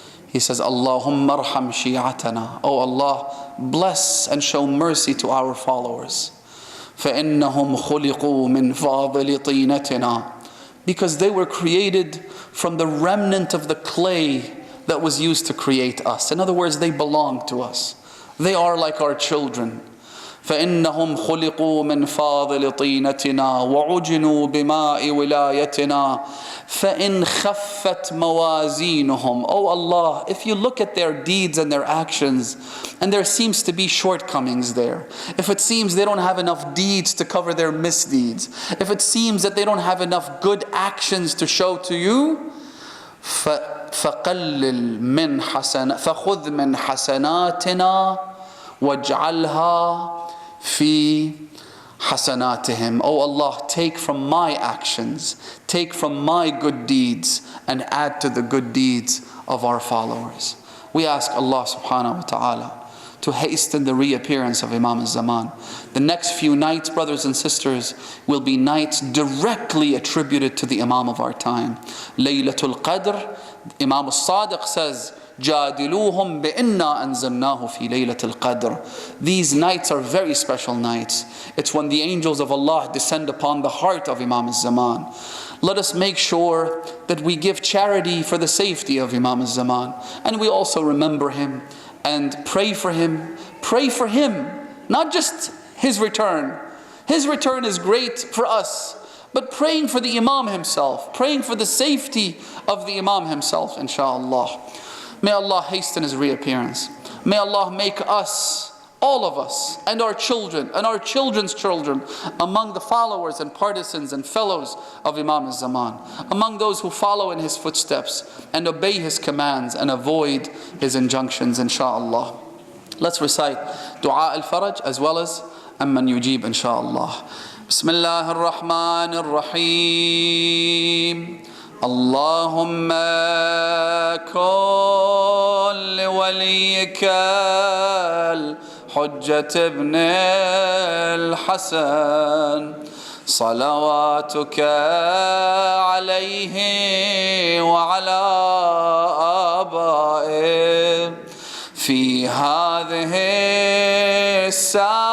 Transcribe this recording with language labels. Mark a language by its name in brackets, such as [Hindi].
[English] He says, [Arabic] Allahumma arham shi'atana. [English] Oh Allah, bless and show mercy to our followers. [Arabic] فَإِنَّهُمْ خُلِقُوا مِنْ فَاضِلِ طِينَتِنَا. [English] Because they were created from the remnant of the clay that was used to create us. In other words, they belong to us. They are like our children. [Arabic] فإنهم خلقوا من فاضل طينتنا وعجنوا بماء ولايتنا فإن خفت موازينهم. [English] Oh Allah, if you look at their deeds and their actions, and there seems to be shortcomings there, if it seems they don't have enough deeds to cover their misdeeds, if it seems that they don't have enough good actions to show to you, [Arabic] فقلل من حسن فخذ من حسناتنا وَاجْعَلْهَا فِي حَسَنَاتِهِمْ. [English] Oh Allah, take from my actions, take from my good deeds, and add to the good deeds of our followers. We ask Allah subhanahu wa ta'ala to hasten the reappearance of Imam al-Zaman. The next few nights, brothers and sisters, will be nights directly attributed to the Imam of our time. Laylatul Qadr, Imam al-Sadiq says, [Arabic] جادلوهم بإنا أنزلناه في ليلة القدر. [English] These nights are very special nights. It's when the angels of Allah descend upon the heart of Imam al-Zaman. Let us make sure that we give charity for the safety of Imam al-Zaman, and we also remember him and pray for him. Pray for him, not just his return. His return is great for us, but praying for the Imam himself, praying for the safety of the Imam himself, inshallah. May Allah hasten his reappearance. May Allah make us, all of us, and our children, and our children's children, among the followers and partisans and fellows of Imam al-Zaman, among those who follow in his footsteps and obey his commands and avoid his injunctions, inshallah. Let's recite Dua al-Faraj as well as Amman Yujib, inshallah. [Arabic] Bismillah ar-Rahman ar-Rahim. اللهم كن لوليك الحجة ابن الحسن صلواتك عليه وعلى آبائه في هذه الساعة